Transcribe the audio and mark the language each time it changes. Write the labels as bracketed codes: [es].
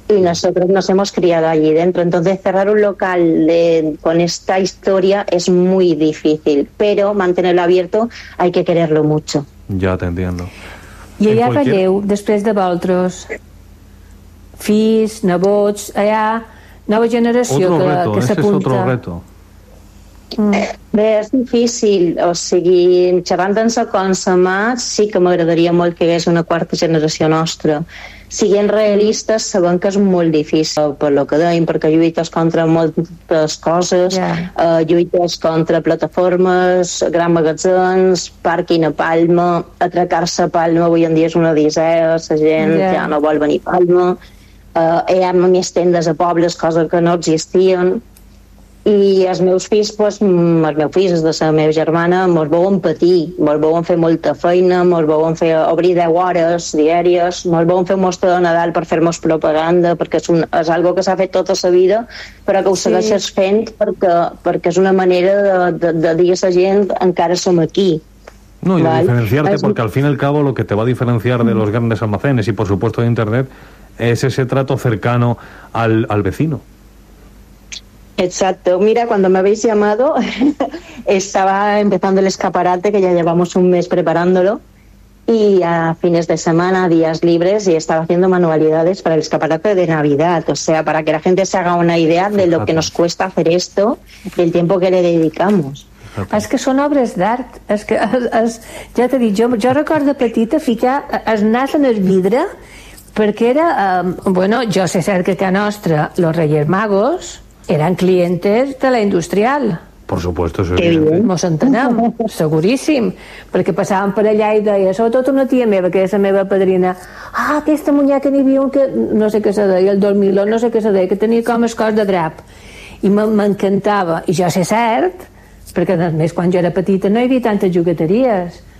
[es] Y nosotros nos hemos criado allí dentro, entonces cerrar un local con esta historia es muy difícil, pero mantenerlo abierto hay que quererlo mucho. Ya te entiendo. Y allá Ralleu, después de vosotros, [ca] fills, nebots, [es] allá... [ca] Nova generació que s'apunta. [es] Otro reto, ese es otro reto. [ca] Bé, és difícil, o sigui, xerrant-se com sa mà, sí que m'agradaria molt que hi hagués una quarta generació nostra. Siguin realistes, sabem que és molt difícil, per lo que deim, perquè lluites contra moltes coses, lluites contra plataformes, grans magatzems, pàrquing a Palma, atracar-se a Palma avui en dia és una odissea, sa gent ja no vol venir a Palma... hi ha més tendes a pobles, coses que no existien, i els meus fills, pues, els meus fills, de la meva germana, mos veuen patir, mos veuen fer molta feina, mos veuen fer obrir 10 hores diàries, mos veuen fer un mostre de Nadal per fer-nos propaganda, perquè és és algo que s'ha fet tota la vida, però que ho segueixes fent perquè és una manera de dir a la gent encara som aquí. No, i de diferenciar-te, perquè [es] al fin y al cabo lo que te va a diferenciar de los grandes almacenes y por supuesto de internet es ese trato cercano al vecino. Exacto, mira, cuando me habéis llamado estaba empezando el escaparate, que ya llevamos un mes preparándolo, y a fines de semana, días libres, y estaba haciendo manualidades para el escaparate de Navidad, o sea, para que la gente se haga una idea. Fíjate. De lo que nos cuesta hacer esto, el tiempo que le dedicamos. Okay. [ca] És que són obres d'art, és que ja t'he dit, jo recordo petita ficar el nas en el vidre, perquè era, bueno, jo sé cert que a nostra [es] los Reyes Magos [ca] eren clientes de la industrial. [es] Por supuesto, sí. [ca] Mos entenem, seguríssim, perquè passàvem per allà i deia, sobretot una tia meva, que és la meva padrina, aquesta muñeca n'hi havia un que no sé què se deia, el dormilón, no sé què se deia, que tenia com el cos de drap, i m'encantava, i jo sé cert, perquè a més quan jo era petita no hi havia tantes jugueteries